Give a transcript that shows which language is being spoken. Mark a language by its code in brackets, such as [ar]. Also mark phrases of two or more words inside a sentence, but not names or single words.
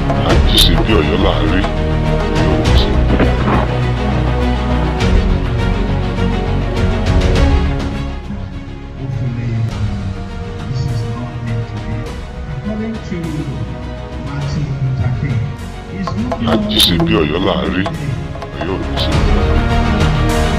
[yo] A ti ṣe bí Ọ̀yọ́ là á rí, Ọ̀yọ́ ò ní ṣe bí bàbá ẹni kọ̀ọ̀kan. [en] Hopefully, this is not meant to be. According to Martin Luther King, he's looking [yo] A ti ṣe bí Ọ̀yọ́ là á rí, Ọ̀yọ́ ò ní ṣe bí bàbá ẹni kọ̀ọ̀kan.